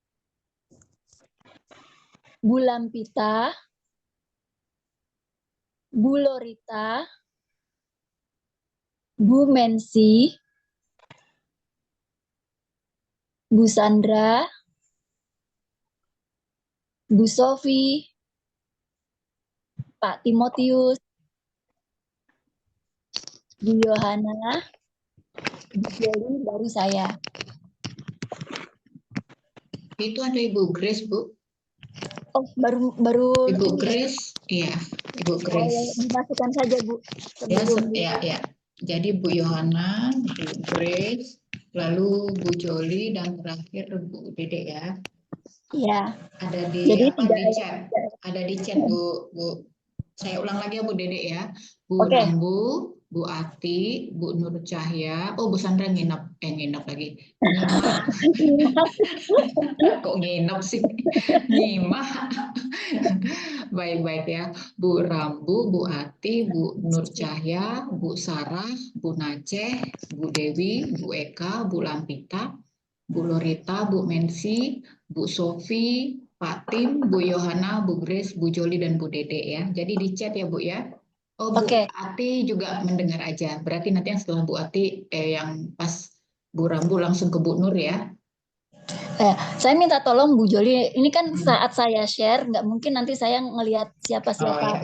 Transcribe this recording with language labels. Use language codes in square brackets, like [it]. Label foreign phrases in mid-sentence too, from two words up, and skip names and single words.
[id] Bu Lampita, Bu Lorita, Bu Mensi, Bu Sandra, Bu Sofi, Pak Timotius, Bu Yohana, Bu Joli, baru saya. Itu ada Ibu Grace Bu. Oh, baru Ibu Grace, iya, Ibu Grace. Dimasukkan saja Bu. Ya. Jadi Bu Yohana, Bu Grace, lalu Bu Joli, dan terakhir Bu Dede ya. Iya. Ada di chat. Ada di chat Bu. Saya ulang lagi ya Bu Dede ya. Bu Rambu, Bu Ati, Bu Nur Cahya. Oh Bu Sandra nginep lagi. Nyimah. Kok nginep sih? Nyimah. Baik-baik ya. Bu Rambu, Bu Ati, Bu Nur Cahya, Bu Sarah, Bu Naceh, Bu Dewi, Bu Eka, Bu Lampita, Bu Lorita, Bu Mensi, Bu Sofi, Pak Tim, Bu Yohana, Bu Grace, Bu Joli, dan Bu Dede ya. Jadi di chat ya Bu ya. Oh Bu Ati juga mendengar aja. Berarti nanti yang setelah Bu Ati yang pas Bu Rambu langsung ke Bu Nur ya. Saya minta tolong Bu Joli, ini kan saat saya share, nggak mungkin nanti saya ngelihat siapa-siapa.